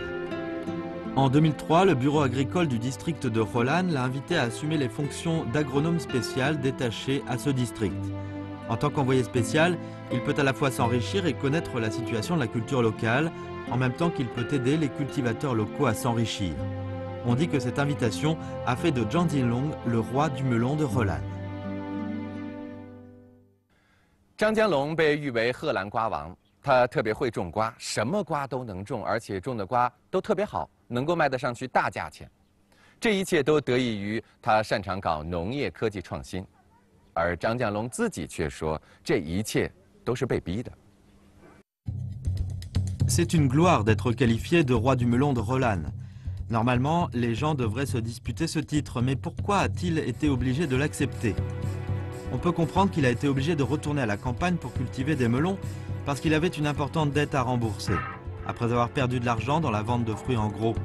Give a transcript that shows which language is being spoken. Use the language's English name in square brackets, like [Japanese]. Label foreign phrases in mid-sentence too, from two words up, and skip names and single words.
[French] En 2003, le bureau agricole du district de Holan l'a invité à assumer les fonctions d'agronome spécial détaché à ce district. En tant qu'envoyé spécial, il peut à la fois s'enrichir et connaître la situation de la culture locale, en même temps qu'il peut aider les cultivateurs locaux à s'enrichir. On dit que cette invitation a fait de Zhang Jinlong le roi du melon de Holan. [Chinese] 张江龙被誉为荷兰瓜王，他特别会种瓜，什么瓜都能种，而且种的瓜都特别好，能够卖得上去大价钱。这一切都得益于他擅长搞农业科技创新，而张江龙自己却说，这一切都是被逼的。 [French] C'est une gloire d'être qualifié de roi du melon de Holan. Normalement, les gens devraient se disputer ce titre, mais pourquoi a-t-il été obligé de l'accepter? On peut comprendre qu'il a été obligé de retourner à la campagne pour cultiver des melons parce qu'il avait une importante dette à rembourser, après avoir perdu de l'argent dans la vente de fruits en gros.